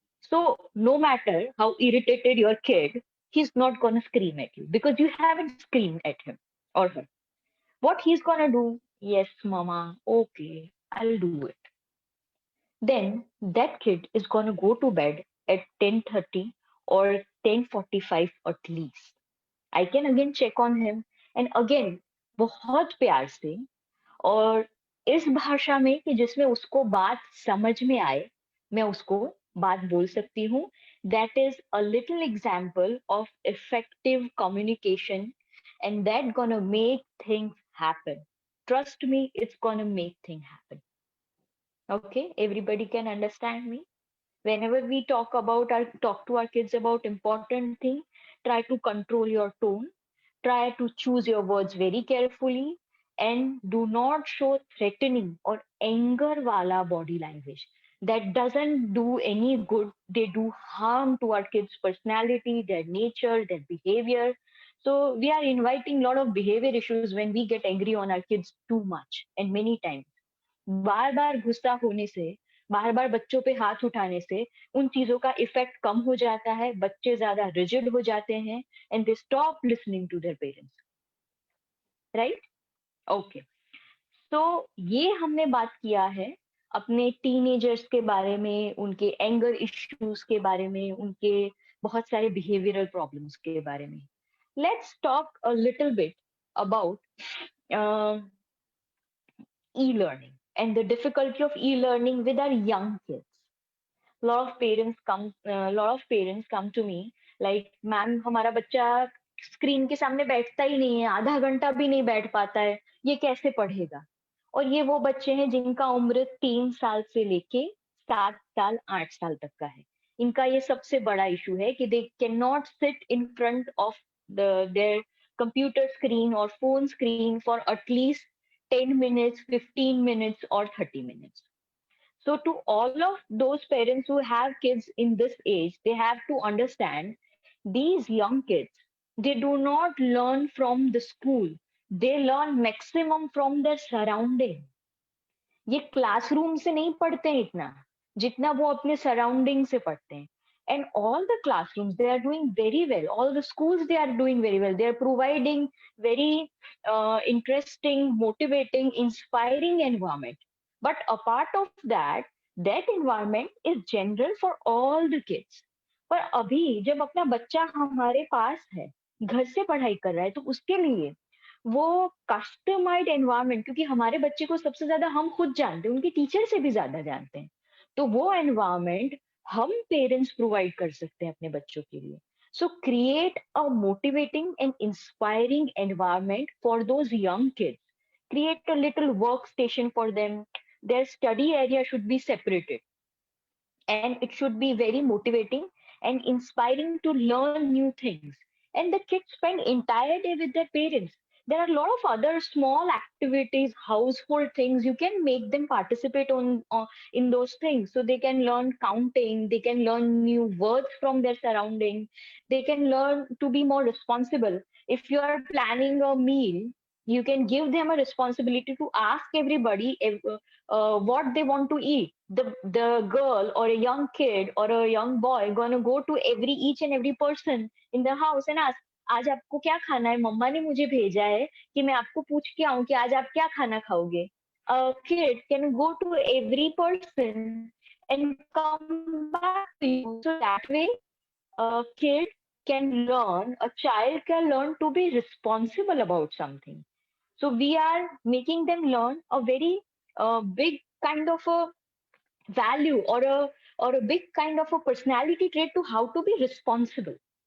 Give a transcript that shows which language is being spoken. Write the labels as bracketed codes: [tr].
[en] So no matter how irritated your kid, he's not gonna scream at you because you haven't screamed at him or her. What he's gonna do? Yes, mama. Okay, I'll do it. Then that kid is going to go to bed at 10:30 or 10:45 at least. I can again check on him and again [hi] बहुत प्यार से और इस भाषा में कि जिसमें उसको बात समझ में आए, मैं उसको बात बोल सकती हूँ. [en] That is a little example of effective communication, and that gonna make things happen. Trust me, it's gonna make things happen. Okay, everybody can understand me. Whenever we talk to our kids about important thing, try to control your tone, try to choose your words very carefully, and do not show threatening or anger wala body language. That doesn't do any good. They do harm to our kids' personality, their nature, their behavior. So we are inviting a lot of behavior issues when we get angry on our kids too much and many times. [hi] बार बार गुस्सा होने से, बार बार बच्चों पे हाथ उठाने से उन चीजों का इफेक्ट कम हो जाता है, बच्चे ज्यादा रिजिड हो जाते हैं [en] And they stop listening to their parents. Right? Okay. [hi] तो ये हमने बात किया है अपने टीनेजर्स के बारे में, उनके एंगर इश्यूज के बारे में, उनके बहुत सारे बिहेवियरल प्रॉब्लम्स के बारे में. [en] Let's talk a little bit about e-learning and the difficulty of e-learning with our young kids. Lot of parents come to me like, [hi] ma'am हमारा बच्चा स्क्रीन के सामने बैठता ही नहीं है, आधा घंटा भी नहीं बैठ पाता है, ये कैसे पढ़ेगा? और ये वो बच्चे हैं जिनका उम्र 3 साल से लेके 7 साल 8 साल तक का है. इनका ये सबसे बड़ा इशू है कि [en] They can not sit in front of their computer screen or phone screen for at least 10 minutes, 15 minutes, or 30 minutes. So, to all of those parents who have kids in this age, they have to understand these young kids, they do not learn from the school, they learn maximum from their surrounding. [hi] ये classroom से नहीं पढ़ते हैं इतना जितना वो अपने surrounding से पढ़ते हैं. [en] And all the classrooms, they are doing very well. All the schools, they are doing very well. They are providing very interesting, motivating, inspiring environment. But apart of that, that environment is general for all the kids. [hi] पर अभी जब अपना बच्चा हमारे पास है, घर से पढ़ाई कर रहा है, तो उसके लिए वो कस्टमाइज्ड एनवायरनमेंट, क्योंकि हमारे बच्चे को सबसे ज्यादा हम खुद जानते हैं, उनके टीचर से भी ज्यादा जानते हैं, तो वो एनवायरनमेंट हम पेरेंट्स प्रोवाइड कर सकते हैं अपने बच्चों के लिए. [en] So create a motivating and inspiring environment for those young kids. Create a little workstation for them. Their study area should be separated, and it should be very motivating and inspiring to learn new things. And the kids spend entire day with their parents. There are a lot of other small activities, household things you can make them participate on in those things, so they can learn counting, they can learn new words from their surrounding, they can learn to be more responsible. If you are planning a meal, you can give them a responsibility to ask everybody what they want to eat. The girl or a young kid or a young boy gonna go to every each and every person in the house and ask, [hi] आज आपको क्या खाना है? मम्मा ने मुझे भेजा है कि मैं आपको पूछ के आऊं कि आज आप क्या खाना खाओगे. [en] A kid can go to every person and come back to you. So that way, a kid can learn, a child can learn to be responsible about something. So we are making them learn a very big kind of a value, or a big kind of a personality trait to how to be responsible.